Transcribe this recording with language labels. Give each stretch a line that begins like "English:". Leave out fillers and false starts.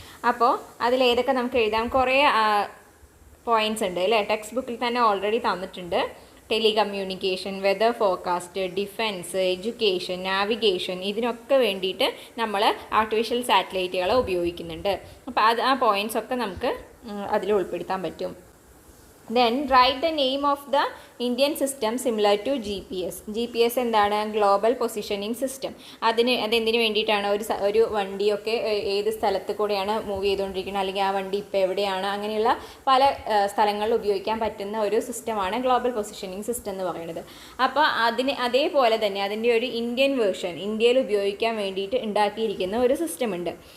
Malayalam: അപ്പോൾ അതിലേതൊക്കെ നമുക്ക് എഴുതാം? കുറേ പോയിൻറ്റ്സ് ഉണ്ട് അല്ലേ, ടെക്സ്റ്റ് ബുക്കിൽ തന്നെ ഓൾറെഡി തന്നിട്ടുണ്ട്. Telecommunication, weather forecast, defence, education, navigation, ഇതിനൊക്കെ വേണ്ടിയിട്ട് നമ്മൾ ആർട്ടിഫിഷ്യൽ സാറ്റലൈറ്റുകളെ ഉപയോഗിക്കുന്നുണ്ട്. അപ്പോൾ ആ പോയിൻറ്റ്സ് ഒക്കെ നമുക്ക് അതിൽ ഉൾപ്പെടുത്താൻ പറ്റും.
English: Then write the name of the Indian system similar to GPS.
Malayalam: GPS എന്താണ്? Global positioning system. അതെന്തിനു വേണ്ടിയിട്ടാണ്? ഒരു വണ്ടിയൊക്കെ ഏത് സ്ഥലത്ത് കൂടെയാണ് മൂവ് ചെയ്തുകൊണ്ടിരിക്കുന്നത്, അല്ലെങ്കിൽ ആ വണ്ടി ഇപ്പോൾ എവിടെയാണ്, അങ്ങനെയുള്ള പല സ്ഥലങ്ങളിൽ ഉപയോഗിക്കാൻ പറ്റുന്ന ഒരു സിസ്റ്റമാണ് ഗ്ലോബൽ പൊസിഷനിങ് സിസ്റ്റം എന്ന് പറയുന്നത്. അപ്പോൾ അതേപോലെ തന്നെ അതിൻ്റെ ഒരു ഇന്ത്യൻ വേർഷൻ, ഇന്ത്യയിൽ ഉപയോഗിക്കാൻ വേണ്ടിയിട്ട് ഉണ്ടാക്കിയിരിക്കുന്ന ഒരു സിസ്റ്റം ഉണ്ട്.